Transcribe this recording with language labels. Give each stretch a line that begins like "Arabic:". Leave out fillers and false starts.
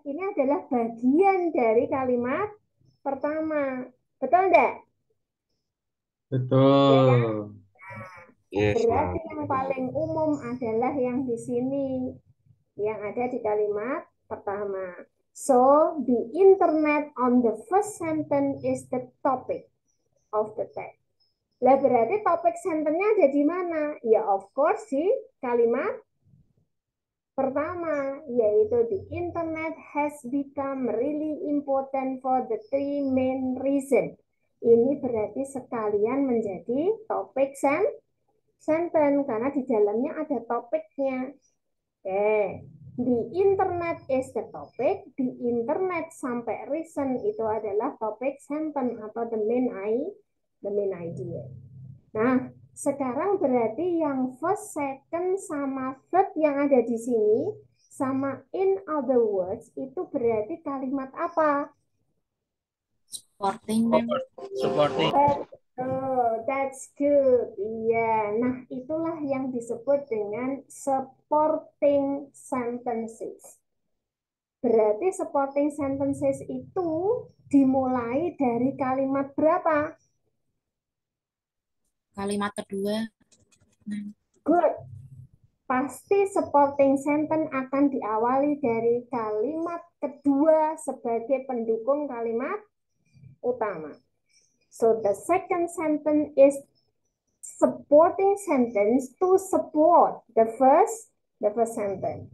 Indonesian: Ini adalah bagian dari kalimat pertama. Betul enggak? Ya kan? Betul.
English: Yes,
Indonesian: Berarti Mam. yang paling umum adalah yang di sini, yang ada di kalimat pertama.
English: So, the internet on the first sentence is the topic of the text.
Indonesian: Lah berarti topik sentence-nya ada di mana? Ya
English: of course
Indonesian: di kalimat pertama, yaitu
English: the internet has become really important for the three main reason.
Indonesian: Ini berarti sekalian menjadi topik sentence karena di dalamnya ada topiknya. Oke,
English: the internet is the topic,
Indonesian: the internet sampai reason itu adalah topik sentence atau
English: the main idea.
Indonesian: Nah, sekarang berarti yang first, second, sama third yang ada di sini, sama in other words, itu berarti kalimat apa? Supporting, Mam. Supporting.
English: That's good.
Indonesian: Iya, nah itulah yang disebut dengan supporting sentences. Berarti supporting sentences itu dimulai dari kalimat berapa? Kalimat kedua.
English: Good.
Indonesian: Pasti supporting sentence akan diawali dari kalimat kedua sebagai pendukung kalimat utama.
English: So the second sentence is supporting sentence to support the first sentence.